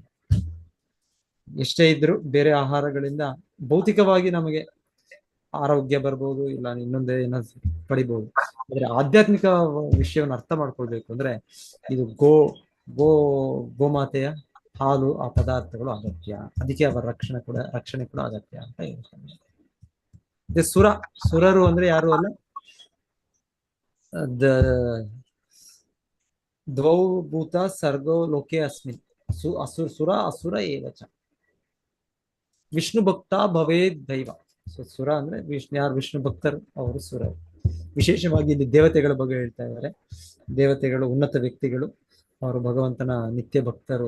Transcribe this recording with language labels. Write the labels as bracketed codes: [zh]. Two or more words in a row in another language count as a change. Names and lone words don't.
[kn] ಎಷ್ಟೇ ಇದ್ರು ಬೇರೆ ಆಹಾರಗಳಿಂದ ಭೌತಿಕವಾಗಿ ನಮಗೆ ಆರೋಗ್ಯ ಬರ್ಬೋದು, ಇಲ್ಲ ಇನ್ನೊಂದೇ ಏನಾದ್ರು ಪಡಿಬಹುದು. ಆದ್ರೆ ಆಧ್ಯಾತ್ಮಿಕ ವಿಷಯವನ್ನು ಅರ್ಥ ಮಾಡ್ಕೊಳ್ಬೇಕು ಅಂದ್ರೆ ಇದು ಗೋಮಾತೆಯ ಹಾಲು, ಆ ಪದಾರ್ಥಗಳು ಅಗತ್ಯ. ಅದಕ್ಕೆ ಅವರ ರಕ್ಷಣೆ ಕೂಡ ಅಗತ್ಯ ಅಂತ ಹೇಳ್ತಾರೆ. ಸುರರು ಅಂದ್ರೆ ಯಾರು ಅಲ್ಲ, [sa] ದ್ವೌ ಭೂತ ಸರ್ಗೋ ಲೋಕೆ ಅಸ್ಮಿನ್ ಸುರ ಅಸುರ ಏವಚ ವಿಷ್ಣು ಭಕ್ತ ಭವೇ ದೈವ. [kn] ಸೊ ಸುರ ಅಂದ್ರೆ ಯಾರು ವಿಷ್ಣು ಭಕ್ತರು ಅವರು ಸುರ. ವಿಶೇಷವಾಗಿ ಇಲ್ಲಿ ದೇವತೆಗಳ ಬಗ್ಗೆ ಹೇಳ್ತಾ ಇದ್ದಾರೆ. ದೇವತೆಗಳು ಉನ್ನತ ವ್ಯಕ್ತಿಗಳು, ಅವರು ಭಗವಂತನ ನಿತ್ಯ ಭಕ್ತರು.